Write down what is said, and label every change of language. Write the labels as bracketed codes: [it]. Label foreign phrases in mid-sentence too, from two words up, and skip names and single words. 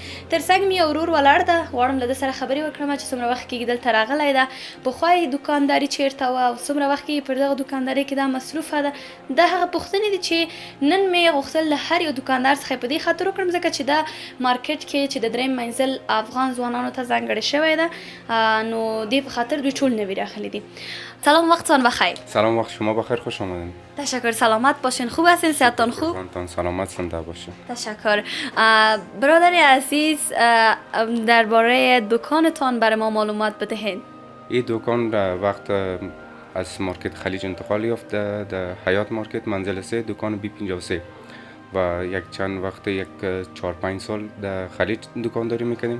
[ps] تر څنګ مې یو ورور ولاړ ده، غواړم له ده سره خبرې وکړم چې څومره وخت کېږي دلته راغلی ده، پخوا یې دکانداري چیرته وه او څومره وخت کېږي پر دغه دکاندارۍ کې دا مصروفه ده. دا هغه پوښتنې دي چې نن مې غوښتل له هر یو دکاندار څخه په دې خاطر وکړم ځکه چې دا مارکیټ کې چې د دریم منزل افغان ځوانانو ته ځانګړی شوی ده، نو دې په خاطر دوی ټول نوي راغلي دي. [fa] سلام، وقتتان بخیر. سلام، وقت شما بخیر، خوش آمدین. تشکر، سلامت باشین. خوب هستین؟ صحتتان خوب؟ قربانتان، سلامت زنده باشین. تشکر. برادر عزیز، درباره دکانتان برای ما معلومات بدهید. این دکان وقت از مارکت خلیج انتقال یافت در حیات مارکت منزل 3 دکان B53 و یک چند وقت یک 4-5 سال در خلیج دکانداری میکنیم.